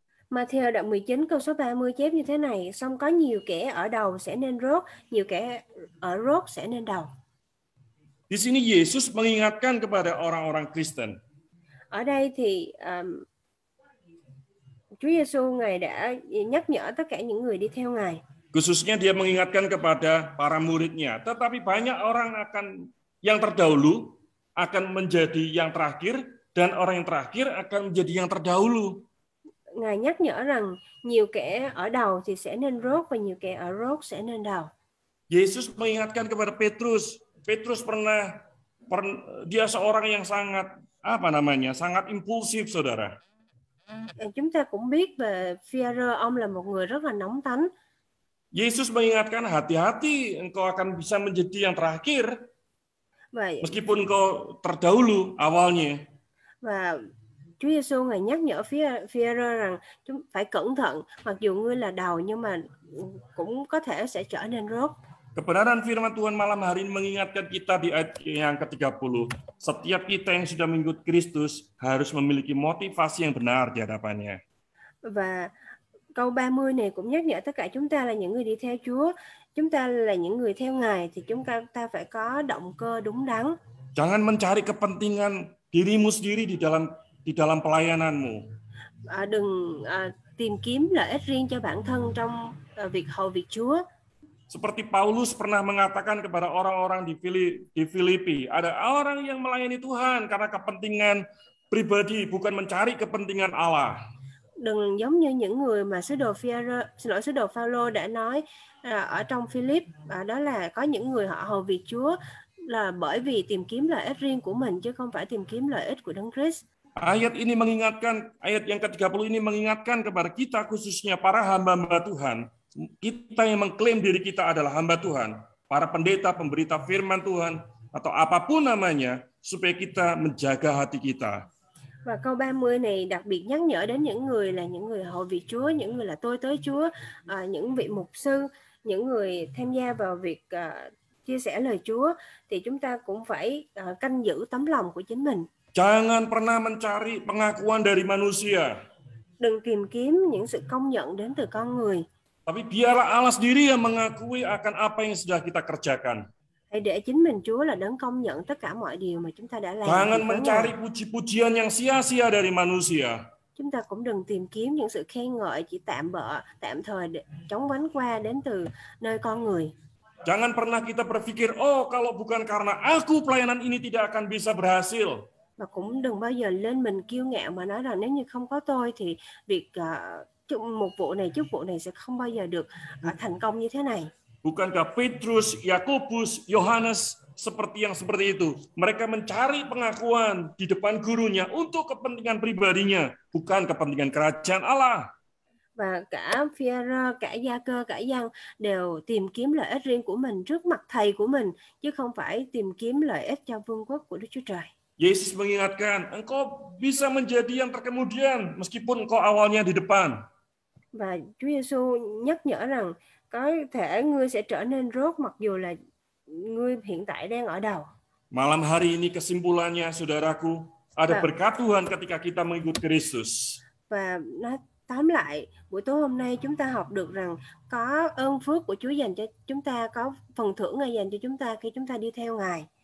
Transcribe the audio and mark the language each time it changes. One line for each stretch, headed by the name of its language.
Vietnamese: Matthew đoạn 19 câu số 30 chép như thế này: song có nhiều kẻ ở đầu sẽ nên rốt, nhiều kẻ ở rốt sẽ nên đầu.
Indonesian: Di sini Yesus mengingatkan kepada orang-orang Kristen.
Vietnamese: Ở đây thì Chúa Giêsu Ngài đã nhắc nhở tất cả những người đi theo Ngài.
Indonesian: Khususnya dia mengingatkan kepada para muridnya. Tetapi banyak orang yang terdahulu akan menjadi yang terakhir, dan orang yang terakhir akan menjadi yang terdahulu.
Vietnamese: Ngài nhắc nhở rằng nhiều kẻ ở đầu thì sẽ nên rốt và nhiều kẻ ở rốt sẽ nên đầu.
Indonesian: Yesus mengingatkan kepada Petrus. Petrus dia seorang yang sangat sangat impulsif, saudara.
Vietnamese: Chúng ta cũng biết về Phi-e-rơ, ông là một người rất là nóng tánh.
Indonesian: Yesus mengingatkan, hati-hati, engkau akan bisa menjadi yang terakhir.
Vietnamese: Vậy,
Indonesian: meskipun engkau terdahulu awalnya.
Vietnamese: Và Chúa Giêsu Ngài nhắc nhở Phi-e-rơ rằng chúng phải cẩn thận, mặc dù ngươi là đầu nhưng mà cũng có thể sẽ trở nên rốt.
Indonesian: Kebenaran firman Tuhan malam hari ini mengingatkan kita di ayat yang ke-30. Setiap kita yang sudah mengikut Kristus harus memiliki motivasi yang benar di hadapannya.
Vietnamese: Và câu 30 này cũng nhắc nhở tất cả chúng ta là những người đi theo Chúa. Chúng ta là những người theo Ngài thì chúng ta phải có động cơ đúng đắn.
Indonesian: Jangan mencari kepentingan dirimu sendiri di dalam pelayananmu.
Vietnamese: Đừng tìm kiếm lợi ích riêng cho bản thân trong việc hầu việc Chúa.
Indonesian: Seperti Paulus pernah mengatakan kepada orang-orang di Filipi, ada orang yang melayani Tuhan karena kepentingan pribadi, bukan mencari kepentingan Allah.
Vietnamese: Đừng giống như những người mà sứ đồ Phaolô đã nói ở trong Philip, đó là có những người họ hầu việc Chúa là bởi vì tìm kiếm lợi ích riêng của mình chứ không phải tìm kiếm lợi ích của Đấng Christ.
Indonesian: Ayat yang ke-30 ini mengingatkan kepada kita, khususnya para hamba-hamba Tuhan. Kita yang mengklaim diri kita adalah hamba Tuhan, para pendeta, pemberita firman Tuhan, atau apapun namanya, supaya kita menjaga hati kita.
Vietnamese: Và câu 30 này đặc biệt nhắc nhở đến những người là những người hầu việc Chúa, những người là tôi tới Chúa, những vị mục sư, những người tham gia vào việc chia sẻ lời Chúa, thì chúng ta cũng phải canh giữ tấm lòng của chính mình.
Indonesian: Jangan pernah mencari pengakuan dari manusia.
Vietnamese: Đừng tìm kiếm những sự công nhận đến từ con người.
Indonesian: Tapi biarlah Allah sendiri yang mengakui akan apa yang sudah kita kerjakan.
Vietnamese: Hãy để chính mình Chúa là đấng công nhận tất cả mọi điều mà chúng ta đã làm.
Indonesian: Jangan mencari puji-pujian yang sia-sia dari manusia.
Vietnamese: Chúng ta cũng đừng tìm kiếm những sự khen ngợi chỉ tạm thời để chóng vánh qua đến từ nơi con người.
Indonesian: Jangan pernah kita berpikir, kalau bukan karena aku pelayanan ini tidak akan bisa berhasil.
Vietnamese: Và cũng đừng bao giờ lên mình kiêu ngạo mà nói rằng nếu như không có tôi thì việc một vụ này, chức vụ này sẽ không bao giờ được thành công như thế này.
Indonesian: Bukankah Petrus, Yakobus, Yohanes seperti itu? Mereka mencari pengakuan di depan gurunya untuk kepentingan pribadinya, bukan kepentingan kerajaan Allah.
Vietnamese: Và cả Phi-e-rơ, cả Gia-cơ, cả Giăng đều tìm kiếm lợi ích riêng của mình trước mặt thầy của mình, chứ không phải tìm kiếm lợi ích cho vương quốc của Đức Chúa Trời.
Indonesian: Yesus mengingatkan, engkau bisa menjadi yang terkemudian meskipun engkau awalnya di depan.
Vietnamese: Và Chúa Giêsu nhắc nhở rằng có thể ngươi sẽ trở nên rốt mặc dù là ngươi hiện tại đang ở đầu.
Indonesian: Malam hari ini kesimpulannya, saudaraku, ada berkat Tuhan ketika kita mengikut Kristus.
Vietnamese: Và Tóm lại, buổi tối hôm nay chúng ta học được rằng có ơn phước của Chúa dành cho chúng ta, có phần thưởng Ngài dành cho chúng ta khi chúng ta đi theo Ngài.